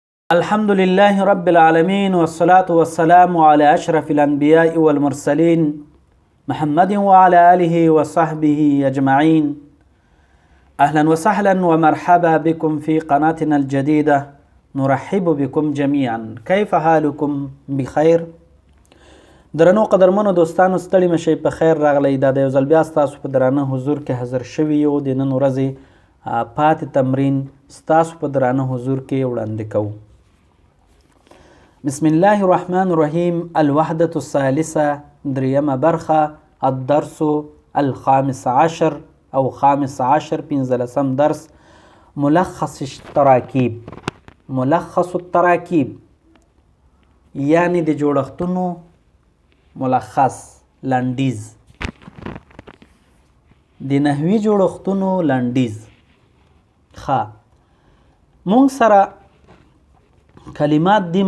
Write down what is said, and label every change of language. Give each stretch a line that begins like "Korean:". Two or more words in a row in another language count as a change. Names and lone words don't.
Arabic: الحمد لله رب العالمين والصلاة والسلام على أشرف الأنبياء والمرسلين محمد وعلى آله وصحبه أجمعين. أهلا وسهلا ومرحبا بكم في قناتنا الجديدة. نرحب بكم جميعا. كيف حالكم؟ بخير.
Pashto: درنو قدرمنو دوستانو ستړي مشئ په خیر راغلی. دا د یو ځل بیا ستاسو په درانه حضور کې حاضر شوي یو. د نن ورځې پاتې تمرین ستاسو په درانه حضور کې وړاندې کوو.
Arabic: بسم الله الرحمن الرحیم. الوحدة الثالثة
Pashto: دریمه برخه.
Arabic: الدرس الخامس عشر او خامس عشر 15 درس. ملخص التراکیب. ملخص التراکیب
Pashto: یعنی د جوړښتونو ملخص، لنډیز، د نحوي جوړښتونو لنډیز. مونږ سره کلمات دي.